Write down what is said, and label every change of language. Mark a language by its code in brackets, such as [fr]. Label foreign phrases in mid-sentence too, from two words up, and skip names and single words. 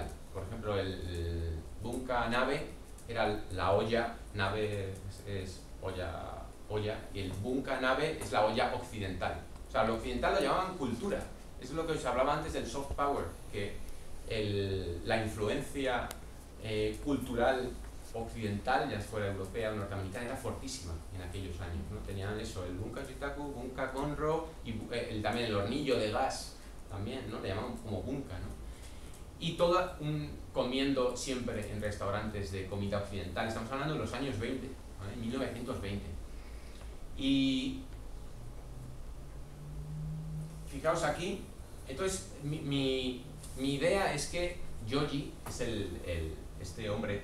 [es] Por ejemplo, el bunka-nabe era la olla, nabe es olla, y el bunka-nabe es la olla occidental. O sea, lo occidental lo llamaban cultura. Eso es lo que os hablaba antes del soft power, que la influencia cultural occidental, ya fuera europea o norteamericana, era fortísima en aquellos años, ¿no? Tenían eso, el bunka-yutaku, bunka-konro, y también el hornillo de gas, también, ¿no? Le llamaban como bunka, ¿no? Y comiendo siempre en restaurantes de comida occidental. Estamos hablando de los años 20, ¿vale? 1920. Y fijaos aquí, entonces mi idea es que Yoji es este hombre.